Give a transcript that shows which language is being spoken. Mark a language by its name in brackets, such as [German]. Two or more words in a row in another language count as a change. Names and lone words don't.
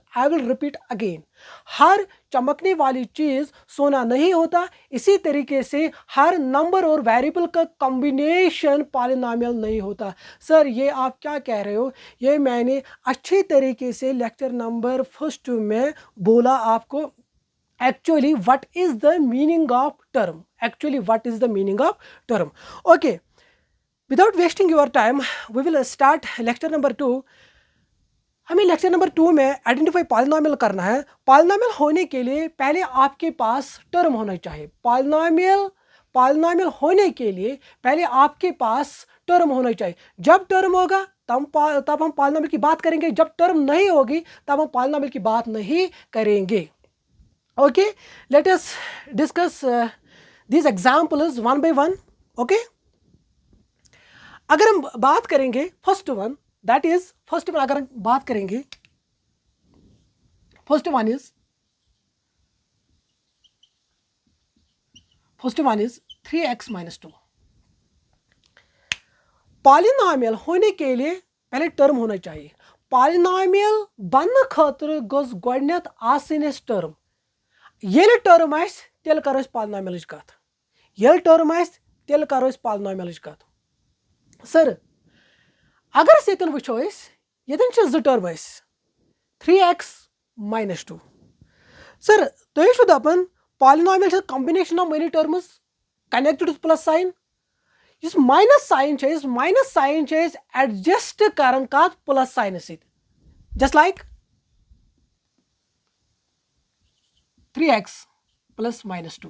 [English] I will repeat again, [Hindi] हर चमकने वाली चीज सोना नहीं होता। इसी तरीके से हर नंबर और वेरिएबल का कॉम्बिनेशन पॉलिनोमियल नहीं होता। सर ये आप क्या कह रहे हो? ये मैंने अच्छी तरीके से [English] lecture number first [Hindi] में बोला आपको। [English] Actually what is the meaning of term? Actually what is the meaning of term? Okay, without wasting your time, we will start lecture number 2। [Hindi] हमें [English] lecture number [Hindi] 2 में [English] identify polynomial [Hindi] करना है। पॉलिनोमियल होने के लिए पहले आपके पास टर्म होना चाहिए। पॉलिनोमियल पॉलिनोमियल होने के लिए पहले आपके पास टर्म होना चाहिए। जब टर्म होगा तब हम पॉलिनोमियल की बात करेंगे, जब टर्म नहीं होगी तब हम पॉलिनोमियल की बात नहीं करेंगे। [English] Okay, let us discuss these examples one by one. [Hindi] Okay, अगर हम बात करेंगे [English] first one, that is first one, [Hindi] अगर हम बात करेंगे [English] first one is [Hindi] 3x-2। पॉलिनोमियल होने के लिए पहले टर्म होना चाहिए। [Kashmiri] पॉलिनोमियल बन खतर गोस गोडनेथ आसनिस टर्म। येल टर्म आस तेल करो पॉलिनोमियलच कथ, येल टर्म आस तेल करो पॉलिनोमियलच कथ। [Hindi] सर अगर ये वो ये जो टर्म 3x-2। [Kashmiri] सर तुम दपान [English] polynomial combination of many terms connected with plus sign. [Kashmiri] इस [English] minus sign [Kashmiri] एडजस्ट कर कत [English] plus sign [Kashmiri] सत, [English] just like [Kashmiri] 3x+-2।